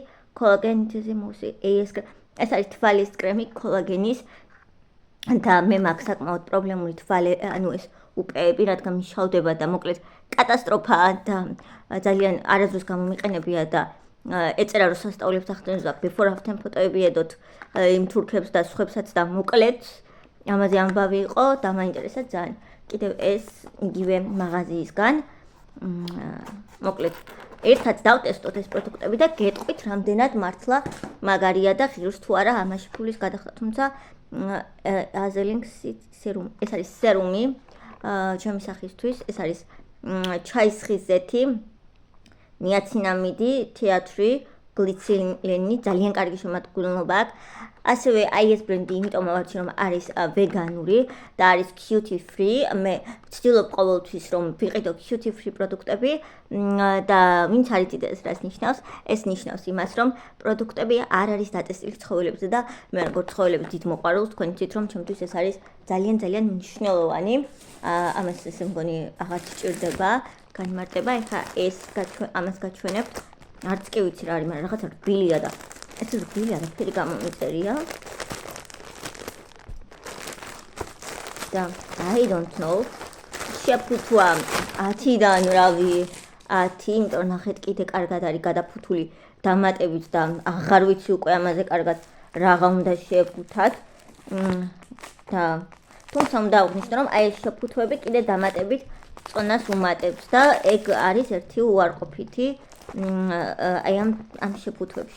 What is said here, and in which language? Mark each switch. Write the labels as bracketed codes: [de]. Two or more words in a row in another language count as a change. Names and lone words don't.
[ka] კოლაგენიზმი მოსი ეს არის თვალის კრემი კოლაგენის და მე მაქვს საკმაოდ პრობლემური თვალე, ანუ ეს უპეები, რადგან მიშავდება და მოკლედ კატასტროფაა და ძალიან არასდროს გამომიყენებია და ეწერა რომ სასწაულებს ახდენს და [en] before after [ka] ფოტოები ედოთ იმ თურქებს და სხვებსაც და მოკლედ ამაზე ამბავი იყო და მაინტერესა ძალიან. კიდევ ეს იგივე მაღაზიისგან მოკლედ ერთად დავტესტოთ ეს პროდუქტები და გეტყვით რამდენად მართლა მაგარია და ღირს თუ არა ამაში ფულის გადახდა. თუმცა აზელინგ სერუმ, ეს არის სერუმი ჩემი სახისთვის, ეს არის ჩაის ხიზეთი, ნიაცინამიდი, თეატრი, გლიცერინი, ძალიან კარგი შემადგენლობა აქვს. ასევე აი ეს ბრენდი იმიტომ მოვარჩი რომ არის ვეგანური და არის [en] cruelty free. [ka] მე ვცდილობ ყოველთვის რომ ვიყიდო [en] cruelty free [ka] პროდუქტები და ვინც არ იცის რას ნიშნავს, ეს ნიშნავს იმას რომ პროდუქტები არ არის დატესტილი ცხოველებზე და მე როგორც ცხოველების დიდ მოყვარულს თქვენ იცით რომ ჩემთვის ეს არის ძალიან მნიშვნელოვანი. ამას ესე მგონი აღარ სჭირდება განმარტება. ეხლა ეს ამას გაჩვენებთ. არც კი ვიცი რა არის, მაგრამ რაღაცა რბილია და ეს რბილია და ფერი გამომიწერია. [en] და I don't know. [ka] შეფუთვა 10-დან რავი 10, იმიტომ რომ ნახეთ კიდე კარგად არის გადაფუთული დამატებით და აღარ ვიცი უკვე ამაზე კარგად რაღა უნდა შეფუთათ. და თუმცა უნდა აღნიშნო რომ აი ეს შეფუთვები კიდე დამატებით წონას უმატებს და ეგ არის ერთი უარყოფითი აი ამ შეფუთვებში.